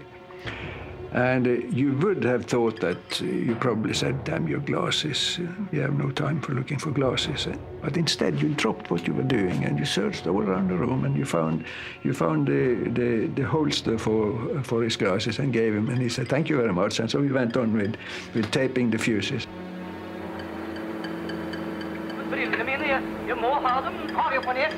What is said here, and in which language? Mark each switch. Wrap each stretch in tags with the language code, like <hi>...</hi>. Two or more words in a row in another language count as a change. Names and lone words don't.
<en>And you would have thought that you probably said, "Damn your glasses, you have no time for looking for glasses." But instead you dropped what you were doing and you searched all around the room, and you found the holster for his glasses and gave him, and he said, "Thank you very much." And so we went on with taping the fuses.</en> <no>Brillene mine, jeg må ha dem, tar jeg på nesen.</no>